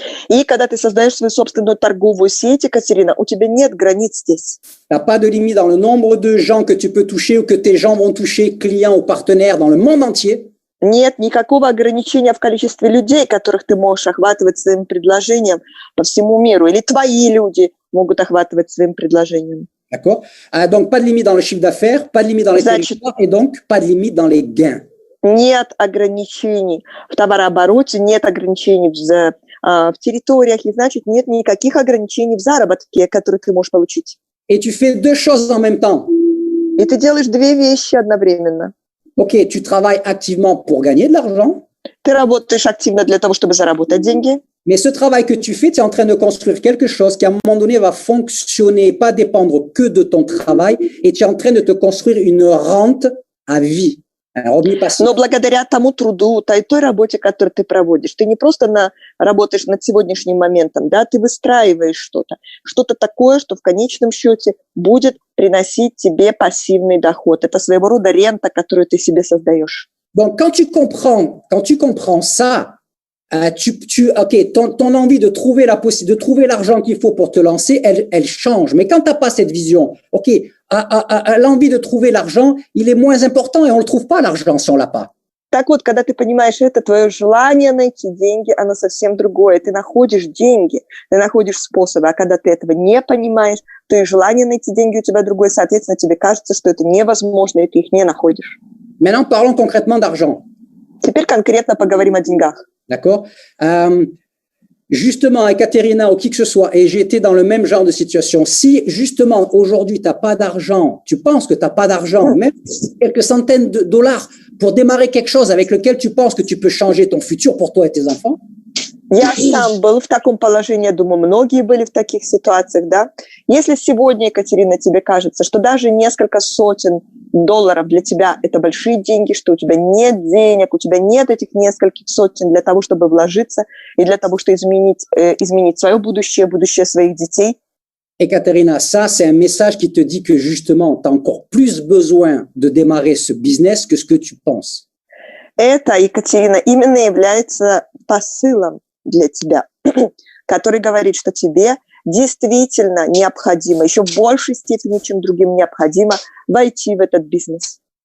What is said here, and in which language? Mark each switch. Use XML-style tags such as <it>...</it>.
<ru>И когда ты создаешь свою собственную торговую сеть, Екатерина, у тебя нет границ здесь.</ru> <fr>Tu n'as pas de limite dans le nombre de gens que tu peux toucher ou que tes gens vont toucher, clients ou partenaires dans le monde entier.</fr> <ru>Нет никакого ограничения в количестве людей, которых ты можешь охватывать своим предложением по всему миру. Или твои люди могут охватывать своим предложением.</ru> <fr>D'accord? Donc, pas de limite dans le chiffre d'affaires, pas de limite dans les territoires et donc pas de limite dans les gains.</fr> <ru>Нет ограничений в товарообороте, нет ограничений в территориях, и значит нет никаких ограничений в заработке, которые ты можешь получить.</ru> <fr>Et tu fais deux choses en même temps.</fr> <ru>И ты делаешь две вещи одновременно.</ru> <fr>OK, tu travailles activement pour gagner de l'argent.</fr> <ru>Ты работаешь активно для того, чтобы заработать деньги.</ru> <fr>Mais ce travail que tu fais, tu es en train de construire quelque chose qui, à un moment donné, va fonctionner, pas dépendre que de ton travail, et tu es en train de te construire une rente à vie.</fr> <ru>Но благодаря тому труду, той работе, которую ты проводишь, ты не просто работаешь над сегодняшним моментом, да, ты выстраиваешь что-то такое, что в конечном счете будет приносить тебе пассивный доход. Это своего рода рента, которую ты себе создаешь.</ru> <fr>Donc, quand tu comprends ça, OK, ton envie de trouver de trouver l'argent qu'il faut pour te lancer, elle change. Mais quand t'as pas cette vision, OK, l'envie de trouver l'argent, il est moins important et on le trouve pas l'argent si on l'a pas.</fr> <ru>Так вот, когда ты понимаешь это, твое желание найти деньги, оно совсем другое. Ты находишь деньги, ты находишь способы. А когда ты этого не понимаешь, то и желание найти деньги у тебя другое. Соответственно, тебе кажется, что это невозможно, и ты их не находишь.</ru> <fr>Maintenant, parlons concrètement d'argent.</fr> <ru>Теперь конкретно поговорим о деньгах.</ru> <fr>D'accord? Justement, Ekaterina ou qui que ce soit, et j'ai été dans le même genre de situation. Si, justement, aujourd'hui, tu n'as pas d'argent, tu penses que tu n'as pas d'argent, même quelques centaines de dollars pour démarrer quelque chose avec lequel tu penses que tu peux changer ton futur pour toi et tes enfants.</fr> <ru>Я сам был в таком положении, думаю, многие были в таких ситуациях, да. Если сегодня, Екатерина, тебе кажется, что даже несколько сотен долларов для тебя – это большие деньги, что у тебя нет денег, у тебя нет этих нескольких сотен для того, чтобы вложиться и для того, чтобы изменить свое будущее, будущее своих детей.</ru> <fr>Ekaterina, ça, c'est un message qui te dit que justement, tu as encore plus besoin de démarrer ce business que ce que tu penses.</fr> <ru>Это, Екатерина, именно является посылом для тебя, который говорит, что тебе действительно необходимо, еще в большей степени, чем другим необходимо, войти в этот бизнес.</ru>